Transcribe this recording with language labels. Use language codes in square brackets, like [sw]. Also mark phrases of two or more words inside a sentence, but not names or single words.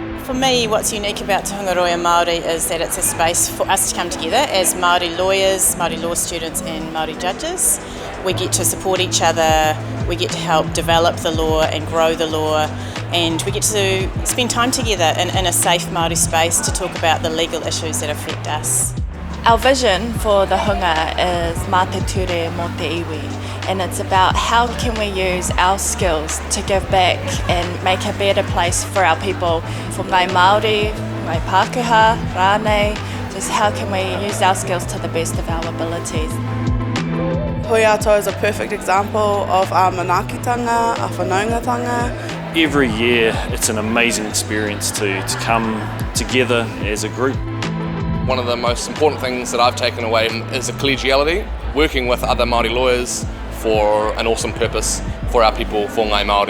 [en] For me, what's unique about Te Hungaroa Māori is that it's a space for us to come together as Māori lawyers, Māori law students and Māori judges. We get to support each other, we get to help develop the law and grow the law, and we get to spend time together in a safe Māori space to talk about the legal issues that affect us. Our vision for the Hunga is [mi] mā te ture mō te iwi, [en] and it's about how can we use our skills to give back and make a better place for our people, for [mi] ngai Māori, ngai Pākehā, rānei, [en] just how can we use our skills to the best of our abilities. Aotearoa is a perfect example of our manaakitanga, our whanaungatanga. Every year it's an amazing experience to come together as a group. One of the most important things that I've taken away is the collegiality, working with other Māori lawyers for an awesome purpose for our people, for [mi] ngai Māori.